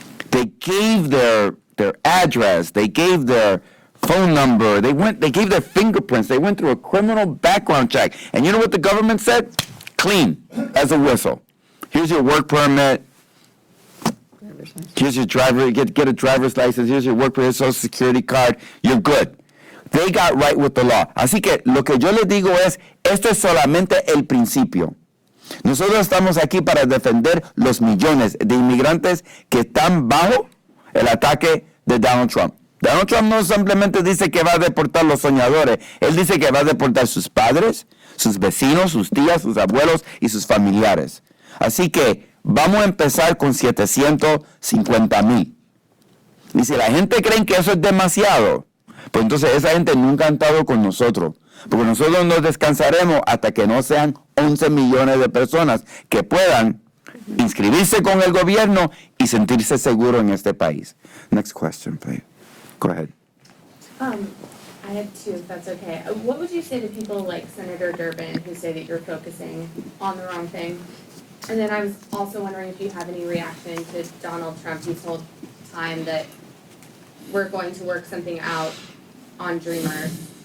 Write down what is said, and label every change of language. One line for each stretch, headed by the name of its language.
English: They gave their address, they gave their phone number, they gave their fingerprints, they went through a criminal background check. And you know what the government said? Clean as a whistle. Here's your work permit. Here's your driver, get a driver's license, here's your work permit, social security card, you're good. They got right with the law.
Spanish: Así que lo que yo les digo es, esto es solamente el principio. Nosotros estamos aquí para defender los millones de inmigrantes que están bajo el ataque de Donald Trump. Donald Trump no simplemente dice que va a deportar los soñadores, él dice que va a deportar sus padres, sus vecinos, sus tías, sus abuelos y sus familiares. Así que vamos a empezar con 750,000. Y si la gente cree que eso es demasiado, pues entonces esa gente nunca ha estado con nosotros. Porque nosotros no descansaremos hasta que no sean 11 millones de personas que puedan inscribirse con el gobierno y sentirse seguros en este país.
English: Next question, please. Go ahead. I have two, if that's okay. What would you say to people like Senator Durbin who say that you're focusing on the wrong thing? And then I was also wondering if you have any reaction to Donald Trump. He told Time that we're going to work something out on Dreamers.